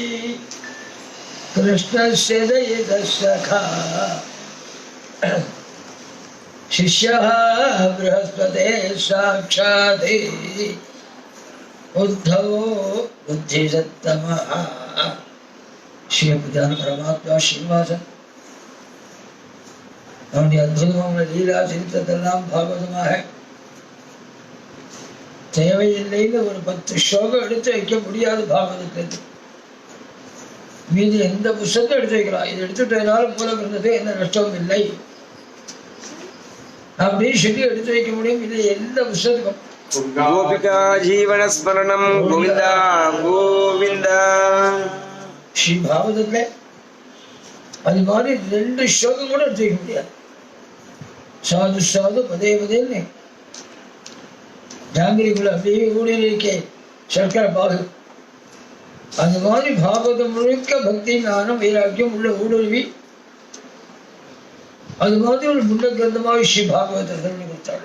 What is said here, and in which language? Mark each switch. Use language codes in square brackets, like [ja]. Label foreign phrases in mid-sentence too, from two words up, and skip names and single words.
[sa] कृष्णस्य दैतसखा शिष्यः बृहस्पते साक्षात् बुद्धो बुद्धिसत्तमः श्री बुद्धान परमात्मा श्रीनिवासन [ta] அவனுடைய அற்புதமான லீலா சரித்திரத்தெல்லாம் பாகவதமாக தேவையில்லைன்னு ஒரு 10 ஸ்லோகம் எடுத்து வைக்க முடியாது பாகவதத்துக்கு. மீதி எந்த புஸ்தகத்தை எடுத்து வைக்கலாம். இது எடுத்துட்டதுனால மூலம் இருந்தது எந்த நஷ்டமும் இல்லை அப்படின்னு சொல்லி எடுத்து வைக்க முடியும். இது எந்த புஸ்தகம் [sa] गोपिका जीवन स्मरणं गोविंदा गोविंदा [ta] ஸ்ரீ பாகவதத்துல அது மாதிரி 2 ஸ்லோகம் கூட எடுத்து வைக்க முடியாது. [sa] स्वादु स्वादु पदे [ta] பதேன்னு ஜாங்கிரிக்குள்ள அப்படியே ஊடி இருக்கே சர்க்கரை பாகு. அந்த மாதிரி பாகவதம் முழுக்க பக்தி ஞானம் வைராக்கியம் உள்ள ஊடுருவி அது மாதிரி ஒரு முன்ன கிரந்தமாக ஸ்ரீ பாகவதத்தை கொடுத்தாள்.